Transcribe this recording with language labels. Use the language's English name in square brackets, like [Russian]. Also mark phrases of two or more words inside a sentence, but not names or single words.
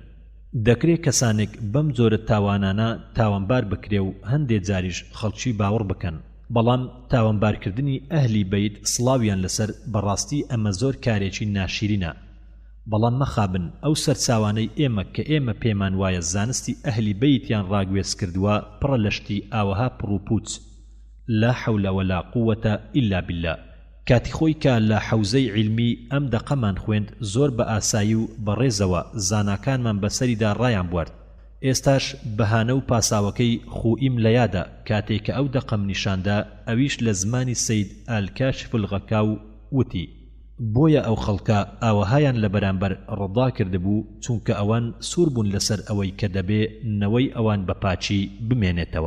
[Central Kurdish] دەکرێت کەسانێک بەم جۆرە تاوانانە تاوانبار بکرێ و هەندێک جاریش خەڵکی باوەڕ بکەن، بەڵام تاوانبارکردنی ئەهلی بەیت سڵاویان لەسەر بەڕاستی ئەمە زۆر کارێکی ناشیرینە. بەڵام مەخابن ئەو سەرچاوانەی ئێمە کە ئێمە پێمان وایە زانستی ئەهلی بەیتیان ڕاگوێز کردووە پڕە لەشتی ئاوەها پڕوپوچ. [Arabic] لا حول ولا قوة إلا بالله. [Central Kurdish] کاتی خۆی کە لە حەوزەی عیلمی ئەم دەقەمان خوێند زۆر بە ئاسایی و بەڕێزەوە زاناکانمان بەسەریدا ڕایان بوارد. ئێستاش بەهانە و پاساوەکەی خوئیم لە یادە کاتێک کە ئەو دەقەم نیشاندا، ئەویش لە زمانی سەید ئالکاشف الغەکاو وتی بۆیە ئەو خەڵکە ئاوەهایان لە بەرامبەر ڕەضا کردبوو، چونکە ئەوان سوور بوون لەسەر ئەوەی کە دەبێ نەوەی ئەوان بە پاچی بمێنێتەوە.